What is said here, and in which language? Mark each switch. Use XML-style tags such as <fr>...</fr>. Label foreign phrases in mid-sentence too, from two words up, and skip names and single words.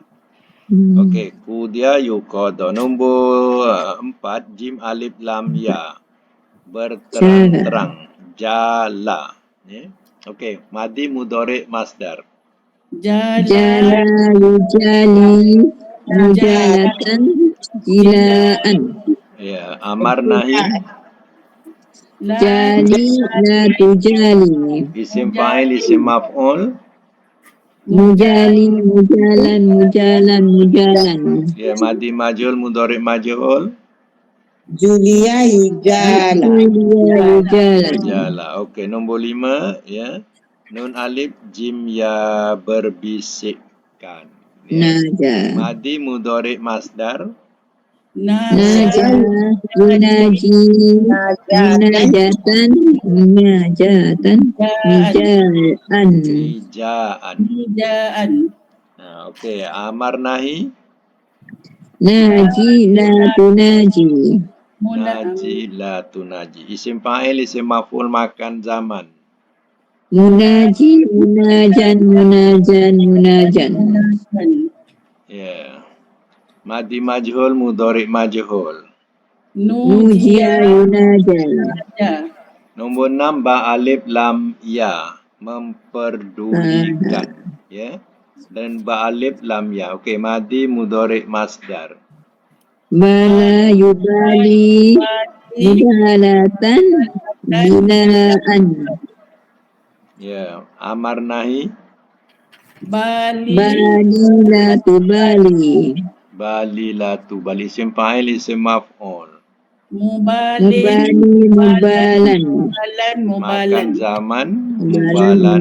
<ar>Okey, قُضِيَ يُقْضَى. Nombor 4, جيم ألف لام ياء.</ar> <ms>Berterang-terang. Jala. Ya. Okey,</ms> <ar>ماضي مضارع مصدر. جالى يجالي مجالاة جلاء. Ya, أمر نهي. جالِ لا تجالِ. اسم فاعل، اسم مفعول. مجالٍ، مجالًى، مجالًى، مجالًى. Ya, ماضي مجهول، مضارع مجهول. جولي يجالى. جولي يجالى.</ar> <ms>Jala. Okey, nombor 5 ya.</ms> <ar>نون ألف جيم ياء</ar> <ms>berbisikkan. Ya.</ms> <ar>Naja. ماضي مضارع مصدر. ناجى يناجي مناجاة مناجاة نجاء. Ijaan. Okey, أمر نهي. ناجِ لا تناجِ. ناجِ لا تناجِ. اسم فاعل، اسم مفعول مكان زمان. مناجٍ، مناجًى، مناجًى، مناجًى. Ya. ماضي مجهول، مضارع مجهول. نوجي يناجى.</ar> <ms>Nombor 6,</ms> <ar>باء ألف لام ياء.</ar> <ms>Memperdulikan. Ya. Dan</ms> <ar>باء ألف لام ياء.</ar> <ms>Okey,</ms> <ar>ماضي مضارع مصدر. بالى يبالي مبالاة بلاء. Ya. أمر نهي. Bali. بالِ لا تبالِ. بالِ لا تُ. بالِ اسم فاعل، اسم مفعول. Mubalin. مبالٍ مبالًى. مكان زمان. Mubalan</ar>